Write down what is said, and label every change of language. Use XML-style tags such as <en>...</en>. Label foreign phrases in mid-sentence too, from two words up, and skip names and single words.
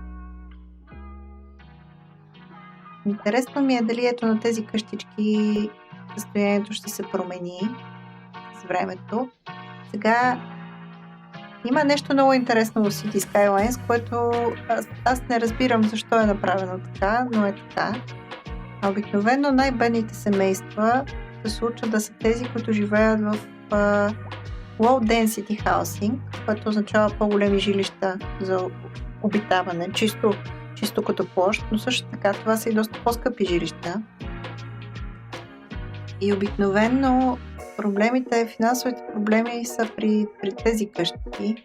<bg>Интересно ми е дали ето на тези къщички състоянието ще се промени с времето. Сега има нещо много интересно в City Skylines, което аз не разбирам защо е направено така, но е така. Обикновено най-бедните семейства се случва да са тези, които живеят в</bg> <en>low density housing,</en> <bg>което означава по-големи жилища за обитаване, чисто като площ, но също така това са и доста по-скъпи жилища. И обикновено финансовите проблеми са при тези къщи.</bg>